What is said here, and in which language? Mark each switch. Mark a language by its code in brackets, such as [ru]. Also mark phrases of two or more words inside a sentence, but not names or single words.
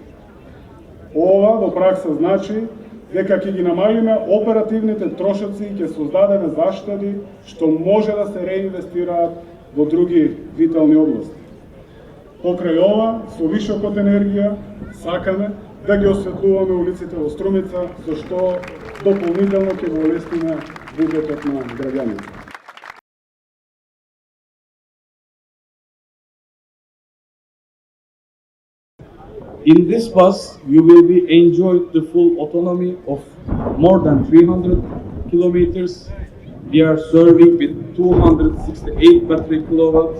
[mk] Ова во пракса значи дека ќе ги намалиме оперативните трошоци и ќе создадеме заштеди што може да се реинвестираат во други витални области. Покрај ова, со вишокот енергија, сакаме да ги осветлуваме улиците во Струмица, со што дополнително ќе го олесниме будетот на граѓаните. [en] In this bus, you will be enjoyed the full autonomy of more than 300 kilometers. We are serving with 268 battery kilowatts.